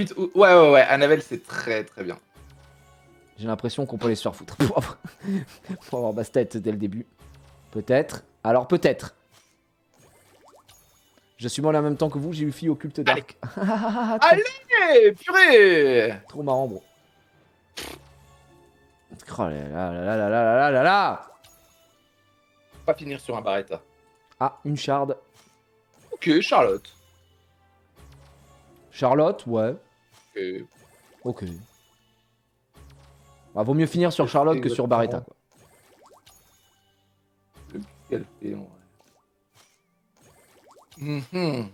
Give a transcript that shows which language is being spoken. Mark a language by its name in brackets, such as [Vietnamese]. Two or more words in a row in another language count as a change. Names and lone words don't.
[French] Ouais, Annabelle, c'est très bien. J'ai l'impression qu'on peut les se faire foutre. Pour avoir Bastet dès le début. Peut-être. Alors peut-être. Je suis mort en même temps que vous, j'ai eu fille occulte dark. Allez, purée. Trop marrant, bro. Oh là là là là là là là là là. On va finir sur un Barretta. Ah, une shard. Ok, Charlotte. Charlotte, ouais. Ok. Ok. Bah, vaut mieux finir sur Charlotte que sur Barretta, quoi. Qu'elle fait, en vrai. Mhm.